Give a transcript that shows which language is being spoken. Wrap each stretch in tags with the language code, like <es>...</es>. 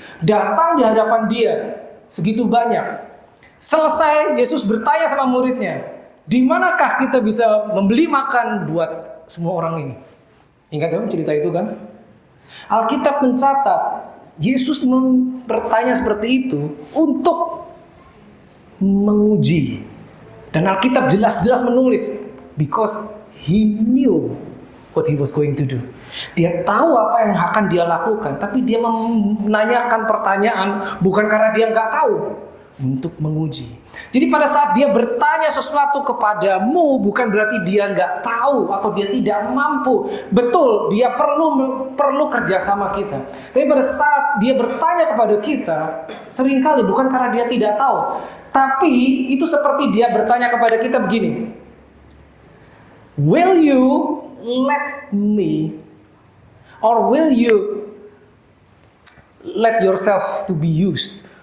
<id>Datang di hadapan dia segitu banyak. Selesai Yesus bertanya sama muridnya, di manakah kita bisa membeli makan buat semua orang ini? Ingat ya cerita itu kan? Alkitab mencatat Yesus bertanya seperti itu untuk menguji. Dan Alkitab jelas-jelas menulis</id> <en>because he knew what he was going to do.</en> <id>Dia tahu apa yang akan dia lakukan, tapi dia menanyakan pertanyaan bukan karena dia nggak tahu, untuk menguji. Jadi pada saat dia bertanya sesuatu kepadamu, bukan berarti dia nggak tahu atau dia tidak mampu. Betul, dia perlu kerjasama kita. Tapi pada saat dia bertanya kepada kita, seringkali bukan karena dia tidak tahu, tapi itu seperti dia bertanya kepada kita begini,</id> <en>will you let me, or will you let yourself to be used?</en>